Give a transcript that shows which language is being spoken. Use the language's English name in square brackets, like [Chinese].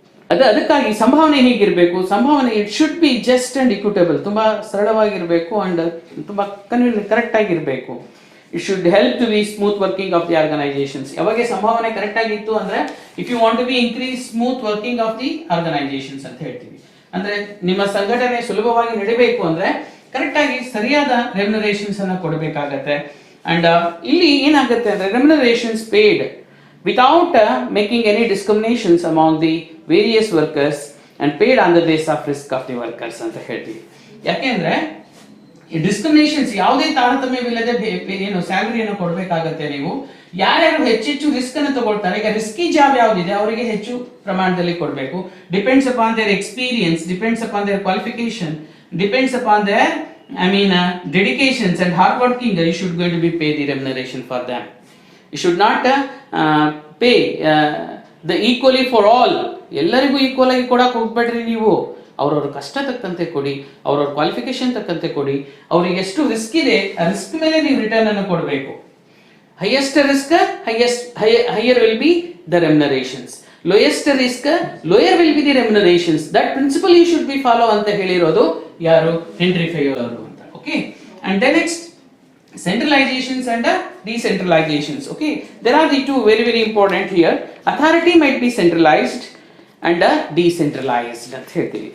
[Kannada] ಅದಕ್ಕಾಗಿ ಸಂಭಾವನೆ ಹೀಗಿರಬೇಕು, ಸಂಭಾವನೆ [English] it should be just and equitable, [Kannada] ತುಂಬ ಸರಳವಾಗಿರಬೇಕು ಆ್ಯಂಡ್ ತುಂಬ ಕರೆಕ್ಟಾಗಿರಬೇಕು. [English] It should help to be smooth working of the organisations. [Kannada] ಯಾವಾಗ ಸಂಭಾವನೆ ಕರೆಕ್ಟಾಗಿತ್ತು ಅಂದರೆ [English] if you want to be increase smooth working of the organisations [Kannada] ಅಂತ ಹೇಳ್ತೀವಿ. ಅಂದರೆ ನಿಮ್ಮ ಸಂಘಟನೆ ಸುಲಭವಾಗಿ ನಡಿಬೇಕು ಅಂದರೆ ಕರೆಕ್ಟಾಗಿ ಸರಿಯಾದ ರೆಮ್ಯುನರೇಷನ್ಸ್ ಅನ್ನು ಕೊಡಬೇಕಾಗತ್ತೆ. [English] and [Kannada] ಇಲ್ಲಿ ಏನಾಗುತ್ತೆ ಅಂದರೆ [English] remunerations paid without making any discriminations among the various workers and paid on the basis of risk of the workers [Kannada] ಅಂತ ಹೇಳ್ತೀವಿ. ಯಾಕೆಂದ್ರೆ ಈ ಡಿಸ್ಕ್ರಿಮಿನೇಷನ್ಸ್ ಯಾವುದೇ ತಾರತಮ್ಯವಿಲ್ಲದೆ ಏನು ಸ್ಯಾಲರಿಯನ್ನು ಕೊಡಬೇಕಾಗತ್ತೆ. ನೀವು ಯಾರ್ಯಾರು ಹೆಚ್ಚೆಚ್ಚು ರಿಸ್ಕ್ ಅನ್ನು ತಗೊಳ್ತಾರೆ, ಈಗ ರಿಸ್ಕಿ ಜಾಬ್ ಯಾವುದಿದೆ ಅವರಿಗೆ ಹೆಚ್ಚು ಪ್ರಮಾಣದಲ್ಲಿ ಕೊಡಬೇಕು. [English] Depends upon their experience, depends upon their qualification, depends upon their dedications and hard working, you should going to be pay the remuneration for them. You should not pay the equally for all. [Kannada] ಎಲ್ಲರಿಗೂ equal ಆಗಿ ಕೊಡಕ್ಕೆ ಹೋಗ್ಬೇಡ್ರಿ ನೀವು. ಅವ್ರವ್ರ ಕಷ್ಟ ತಕ್ಕಂತೆ ಕೊಡಿ, ಅವ್ರವ್ರ ಕ್ವಾಲಿಫಿಕೇಶನ್ ತಕ್ಕಂತೆ ಕೊಡಿ. ಅವ್ರಿಗೆ ಎಷ್ಟು ರಿಸ್ಕ್ ಇದೆ ಆ ರಿಸ್ಕ್ ಮೇಲೆ ನೀವು ರಿಟರ್ನ್ ಅನ್ನು ಕೊಡಬೇಕು. [English] Highest risk higher will be the remunerations, lowest risk lower will be the remunerations. That principle you should be follow [Kannada] ಅಂತ ಹೇಳಿರೋದು ಯಾರು? ಹೆನ್ರಿ ಫೆಯೋಲ್ ಅವರು ಅಂತ. [English] Okay, and the next centralizations and decentralizations. Okay, there are the two very very important here. Authority might be centralized and decentralized [Kannada] ಅಂತ ಹೇಳ್ತೀವಿ.